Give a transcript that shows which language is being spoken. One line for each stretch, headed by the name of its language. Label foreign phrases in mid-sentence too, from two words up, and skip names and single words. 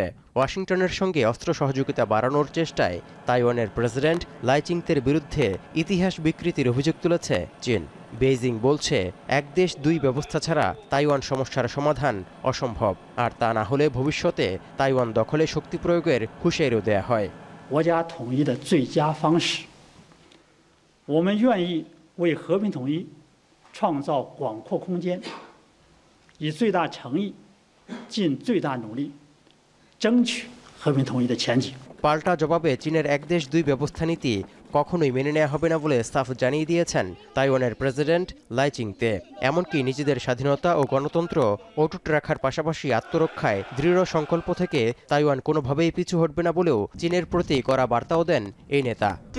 Bangla: ওয়াশিংটনের সঙ্গে অস্ত্র সহযোগিতা বাড়ানোর চেষ্টায় তাইওয়ানের প্রেসিডেন্ট লাই চিংতের বিরুদ্ধে ইতিহাস বিকৃতির অভিযোগ তুলেছে চীন। বেইজিং বলছে এক দেশ দুই ব্যবস্থা ছাড়া তাইওয়ান সমস্যার সমাধান অসম্ভব, আর তা না হলে ভবিষ্যতে তাইওয়ান দখলে শক্তি প্রয়োগের হুঁশিয়ারিও দেয়া হয়।
Chinese: 国家统一的最佳方式，我们愿意为和平统一创造广阔空间，以最大诚意、尽最大努力，争取和平统一的前景。
Bangla: পাল্টা জবাবে চীনের এক দেশ দুই ব্যবস্থা নীতি কখনোই মেনে নেওয়া হবে না বলে সাফ জানিয়ে দিয়েছেন তাইওয়ানের প্রেসিডেন্ট লাই চিংতে। এমনকি নিজেদের স্বাধীনতা ও গণতন্ত্র অটুট রাখার পাশাপাশি আত্মরক্ষায় দৃঢ় সংকল্প থেকে তাইওয়ান কোনোভাবেই পিছু হটবে না বলেও চীনের প্রতি কড়া বার্তাও দেন এই নেতা।